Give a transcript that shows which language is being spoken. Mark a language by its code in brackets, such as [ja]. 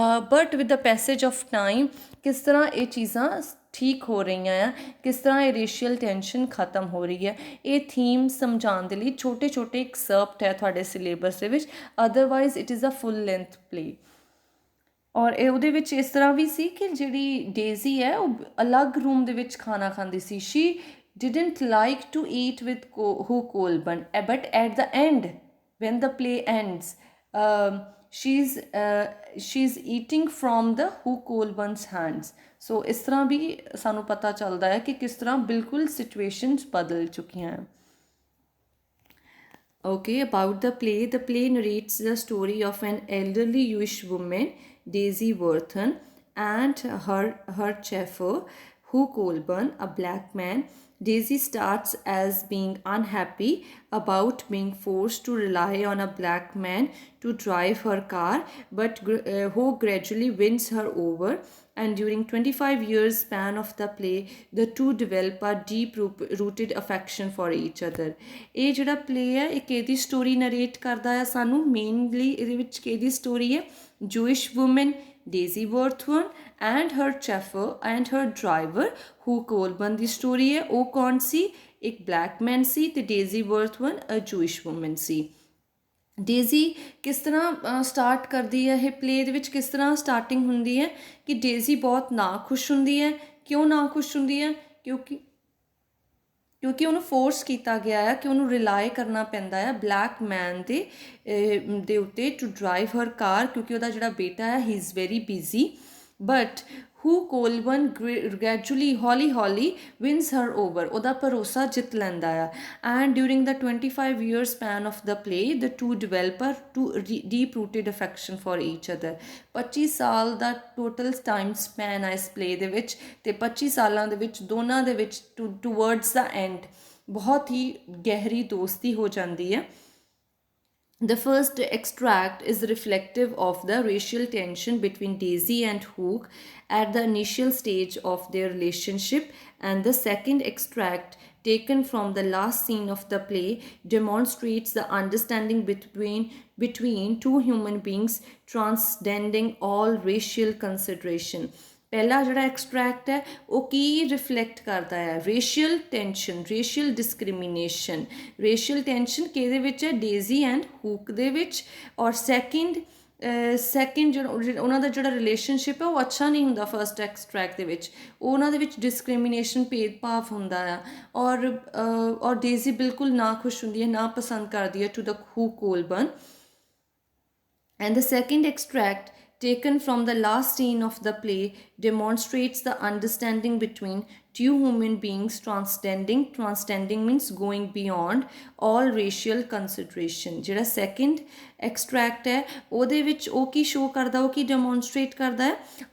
[en] but with the passage of time [pa] ਕਿਸ ਤਰ੍ਹਾਂ ਇਹ ਚੀਜ਼ਾਂ ਠੀਕ ਹੋ ਰਹੀਆਂ ਆ, ਕਿਸ ਤਰ੍ਹਾਂ ਇਹ ਰੇਸ਼ੀਅਲ ਟੈਂਸ਼ਨ ਖਤਮ ਹੋ ਰਹੀ ਹੈ, ਇਹ ਥੀਮ ਸਮਝਾਉਣ ਦੇ ਲਈ ਛੋਟੇ ਛੋਟੇ ਐਕਸਰਪਟ ਹੈ ਤੁਹਾਡੇ ਸਿਲੇਬਸ ਦੇ ਵਿੱਚ, [en] Otherwise it is a full length play. [pa] ਔਰ ਇਹ ਉਹਦੇ ਵਿੱਚ ਇਸ ਤਰ੍ਹਾਂ ਵੀ ਸੀ ਕਿ ਜਿਹੜੀ ਡੇਜ਼ੀ ਹੈ ਉਹ ਅਲੱਗ ਰੂਮ ਦੇ ਵਿੱਚ ਖਾਣਾ ਖਾਂਦੀ ਸੀ। [en] She didn't like to eat with Hugh Colburn, but at the end, when the play ends, she's eating from the Hugh Colburn's hands. [pa] So ਇਸ ਤਰ੍ਹਾਂ ਵੀ ਸਾਨੂੰ ਪਤਾ ਚੱਲਦਾ ਹੈ ਕਿ ਕਿਸ ਤਰ੍ਹਾਂ ਬਿਲਕੁਲ ਸਿਚੁਏਸ਼ਨਸ ਬਦਲ ਚੁੱਕੀਆਂ ਹੈ। [en] Okay, about the play narrates the story of an elderly Jewish woman, Daisy Worthon, and her chauffeur, Hugh Colburn, a black man. Daisy starts as being unhappy about being forced to rely on a black man to drive her car, but Hugh gradually wins her over, and during 25 years span of the play, the two develop a deep rooted affection for each other. [pa] ਇਹ ਜਿਹੜਾ play ਹੈ ਇਹ ਕਿਹਦੀ story narrate ਕਰਦਾ ਹੈ ਸਾਨੂੰ? Mainly ਇਹਦੇ ਵਿੱਚ ਕਿਹਦੀ ਸਟੋਰੀ ਹੈ? [en] Jewish woman Daisy Worthon and her chauffeur and her driver Hugh Colburn [pa] ਦੀ story ਹੈ। ਉਹ ਕੌਣ ਸੀ? ਇੱਕ ਬਲੈਕ ਮੈਨ ਸੀ ਤੇ ਡੇਜ਼ੀ ਵਰਥਵਨ [en] a Jewish woman [pa] ਸੀ। ਡੇਜ਼ੀ ਕਿਸ ਤਰ੍ਹਾਂ ਸਟਾਰਟ ਕਰਦੀ ਹੈ ਇਹ ਪਲੇ ਦੇ ਵਿੱਚ, ਕਿਸ ਤਰ੍ਹਾਂ ਸਟਾਰਟਿੰਗ ਹੁੰਦੀ ਹੈ ਕਿ ਡੇਜ਼ੀ ਬਹੁਤ ਨਾਖੁਸ਼ ਹੁੰਦੀ ਹੈ। ਕਿਉਂ ਨਾਖੁਸ਼ ਹੁੰਦੀ ਹੈ? ਕਿਉਂਕਿ ਉਹਨੂੰ ਫੋਰਸ ਕੀਤਾ ਗਿਆ ਹੈ ਕਿ ਉਹਨੂੰ ਰਿਲਾਈ ਕਰਨਾ ਪੈਂਦਾ ਹੈ ਬਲੈਕ ਮੈਨ ਦੇ ਉੱਤੇ [en] to drive her car, [pa] ਕਿਉਂਕਿ ਉਹਦਾ ਜਿਹੜਾ ਬੇਟਾ ਹੈ [en] He is very busy. [pa] But Hugh Colburn gradually ਹੌਲੀ [en] wins her over, [pa] ਉਹਦਾ ਭਰੋਸਾ ਜਿੱਤ ਲੈਂਦਾ ਆ। [en] and during the 25 year span of the play, the two develop a deep rooted affection for each other. [pa] 25 ਸਾਲ ਦਾ ਟੋਟਲ ਟਾਈਮ ਸਪੈਨ ਹੈ ਇਸ play ਦੇ ਵਿੱਚ, ਤੇ 25 ਸਾਲਾਂ ਦੇ ਵਿੱਚ ਦੋਨਾਂ ਦੇ ਵਿੱਚ ਟੂਵਰਡਸ ਦਾ ਐਂਡ ਬਹੁਤ ਹੀ ਗਹਿਰੀ ਦੋਸਤੀ ਹੋ ਜਾਂਦੀ ਹੈ। [en] The first extract is reflective of the racial tension between Daisy and Hugh at the initial stage of their relationship, and the second extract, taken from the last scene of the play, demonstrates the understanding between two human beings transcending all racial consideration. [pa] ਪਹਿਲਾ ਜਿਹੜਾ extract ਹੈ ਉਹ ਕੀ reflect ਕਰਦਾ ਹੈ? Racial tension, racial discrimination. Racial tension ਕਿਹਦੇ ਵਿੱਚ ਹੈ? Daisy and ਹੂਕ ਦੇ ਵਿੱਚ। ਔਰ ਸੈਕਿੰਡ ਜਿਹੜਾ ਉਹਨਾਂ ਦਾ ਜਿਹੜਾ ਰਿਲੇਸ਼ਨਸ਼ਿਪ ਹੈ ਉਹ ਅੱਛਾ ਨਹੀਂ ਹੁੰਦਾ ਫਸਟ ਐਕਸਟਰੈਕਟ ਦੇ ਵਿੱਚ, ਉਹਨਾਂ ਦੇ ਵਿੱਚ ਡਿਸਕ੍ਰਿਮੀਨੇਸ਼ਨ, ਭੇਦਭਾਵ ਹੁੰਦਾ ਆ। ਔਰ ਡੇਜ਼ੀ ਬਿਲਕੁਲ ਨਾ ਖੁਸ਼ ਹੁੰਦੀ ਹੈ, ਨਾ ਪਸੰਦ ਕਰਦੀ ਹੈ to the who ਕੋਲਬਰਨ। [en] And the second extract, taken from the last scene of the play, demonstrates the understanding between two human beings transcending means going beyond all racial consideration. [pa] ਜਿਹੜਾ ਸੈਕਿੰਡ ਐਕਸਟਰੈਕਟ ਹੈ ਉਹਦੇ ਵਿੱਚ ਉਹ ਕੀ show ਕਰਦਾ, ਉਹ ਕੀ demonstrate ਕਰਦਾ ਹੈ?